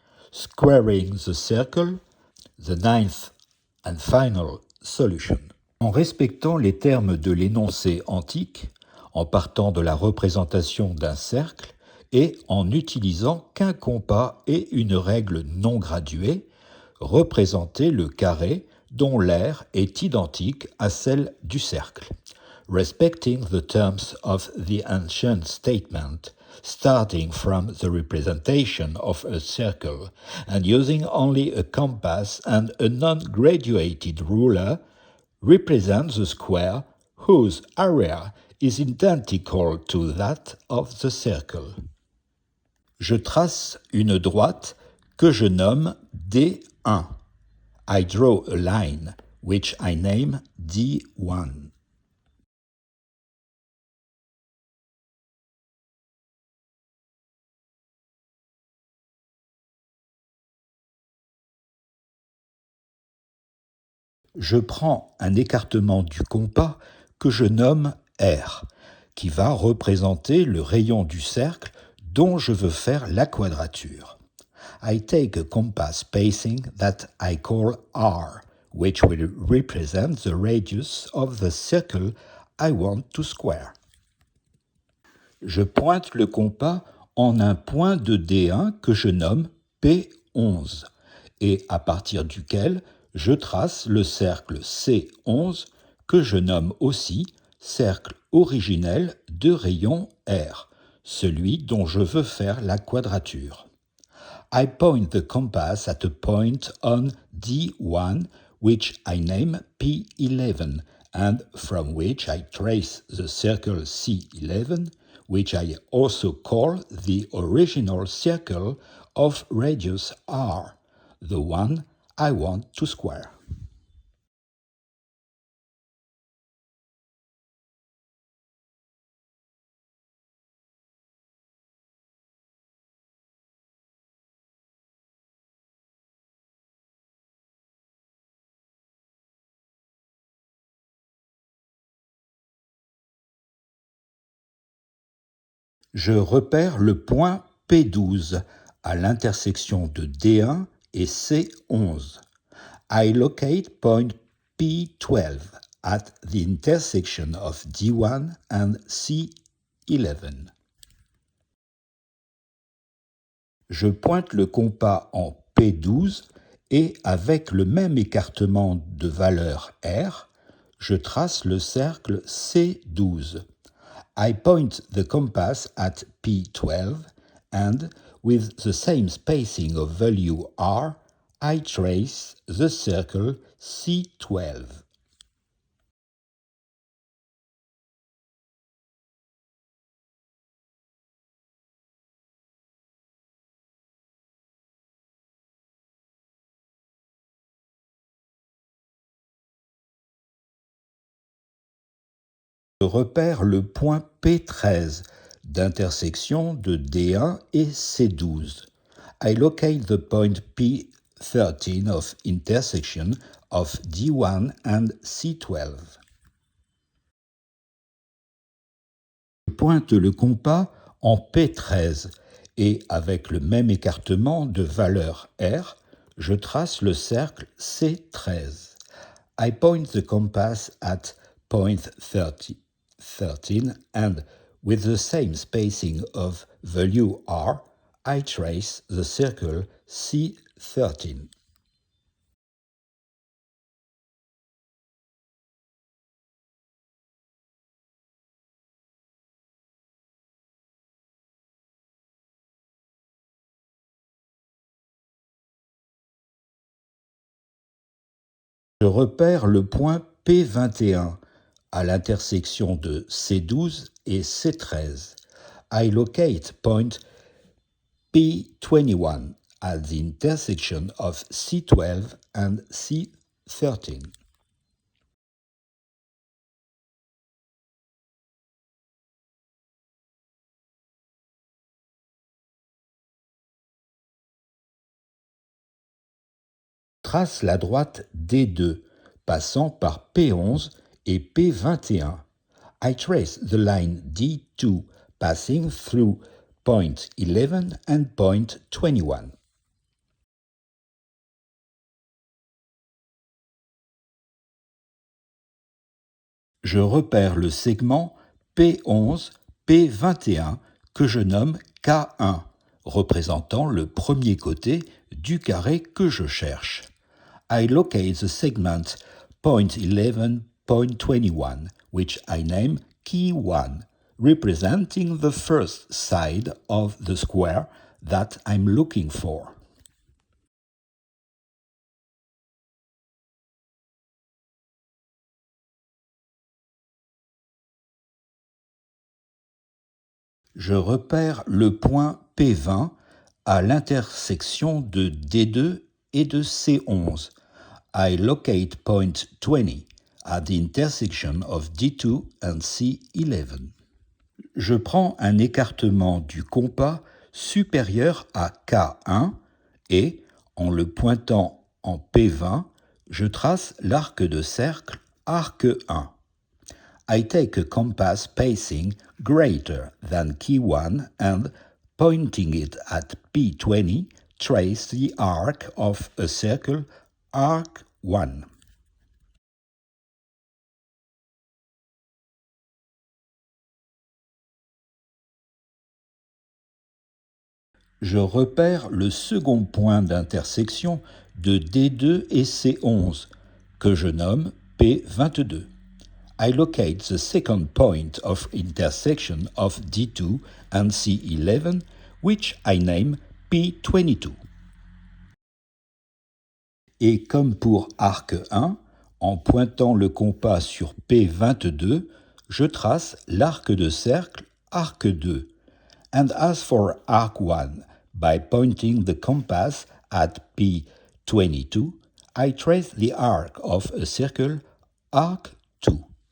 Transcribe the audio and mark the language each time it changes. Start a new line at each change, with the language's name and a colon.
English: Squaring the circle, the ninth and final solution.
French: En respectant les termes de l'énoncé antique, en partant de la représentation d'un cercle et en n'utilisant qu'un compas et une règle non graduée, représentez le carré dont l'aire est identique à celle du cercle.
English: Respecting the terms of the ancient statement, starting from the representation of a circle and using only a compass and a non-graduated ruler, represent the square whose area is identical to that of the circle.
French: Je trace une droite que je nomme D1.
English: I draw a line which I name D1.
French: Je prends un écartement du compas que je nomme R, qui va représenter le rayon du cercle dont je veux faire la quadrature.
English: I take a compass spacing that I call R, which will represent the radius of the circle I want to square.
French: Je pointe le compas en un point de D1 que je nomme P11 et à partir duquel je trace le cercle C11 que je nomme aussi cercle originel de rayon R, celui dont je veux faire la quadrature.
English: I point the compass at a point on D1 which I name P11 and from which I trace the circle C11 which I also call the original circle of radius R, the one I want to square.
French: Je repère le point P12 à l'intersection de D1 et C11.
English: I locate point P12 at the intersection of D1 and C11.
French: Je pointe le compas en P12 et avec le même écartement de valeur R, je trace le cercle C12.
English: I point the compass at P12 and, with the same spacing of value R, I trace the circle C12.
French: Je repère le point P13 d'intersection de D1 et C12.
English: I locate the point P13 of intersection of D1 and C12.
French: Je pointe le compas en P13 et avec le même écartement de valeur R, je trace le cercle C13.
English: I point the compass at point 13 and with the same spacing of value R, I trace the circle C13.
French: Je repère le point P21 à l'intersection de C12 et C13.
English: I locate point P21 at the intersection of C12 and C13.
French: Trace la droite D2, passant par P11 et P21.
English: I trace the line D2 passing through point 11 and point 21.
French: Je repère le segment P11, P21 que je nomme K1, représentant le premier côté du carré que je cherche.
English: I locate the segment point 11, point 21, which I name Key 1, representing the first side of the square that I'm looking for.
French: Je repère le point P20 à l'intersection de D2 et de C11.
English: I locate point 20 at the intersection of D2 and C11.
French: Je prends un écartement du compas supérieur à K1 et, en le pointant en P20, je trace l'arc de cercle arc 1.
English: I take a compass spacing greater than key 1 and, pointing it at P20, trace the arc of a circle arc 1.
French: Je repère le second point d'intersection de D2 et C11, que je nomme P22.
English: I locate the second point of intersection of D2 and C11, which I name P22.
French: Et comme pour arc 1, en pointant le compas sur P22, je trace l'arc de cercle arc 2.
English: And as for arc 1, by pointing the compass at P22, I trace the arc of a circle arc 2.